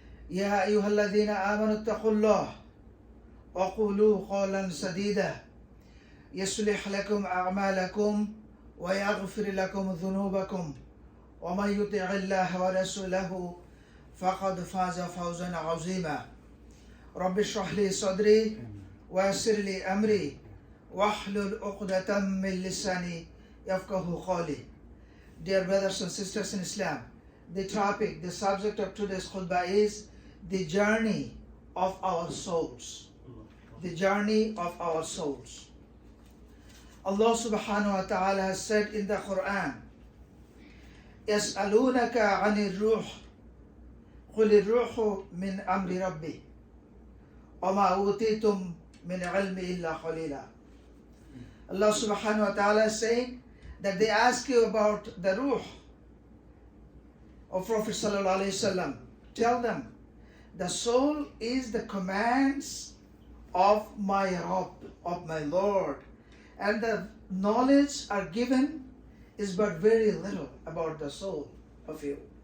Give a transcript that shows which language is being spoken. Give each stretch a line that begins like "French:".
Arabic: يا أيها الذين آمنوا اتقوا الله وقولوا قولا سديدا يصلح لكم أعمالكم ويغفر لكم ذنوبكم ومن يطع الله ورسوله فقد فاز فوزا عظيما رب اشرح لي صدري ويسر لي أمري واحلل عقدة من لساني يفقهوا قولي.
English: Dear brothers and sisters in Islam, the subject of today's khutbah is the journey of our souls. The journey of our souls. Allah subhanahu wa ta'ala has said in the Quran,
Arabic: يَسْأَلُونَكَ عَنِ الرُّوحِ قُلِ الرُّوحُ مِنْ أَمْرِ رَبِّي وَمَا أُوتِيتُم مِنْ عِلْمِ إِلَّا قَلِيلًا.
English: Allah subhanahu wa ta'ala is saying that they ask you about the ruh of Prophet sallallahu alaihi wasallam. Tell them, the soul is the commands of my Rabb, of my Lord, and the knowledge are given is but very little about the soul of you.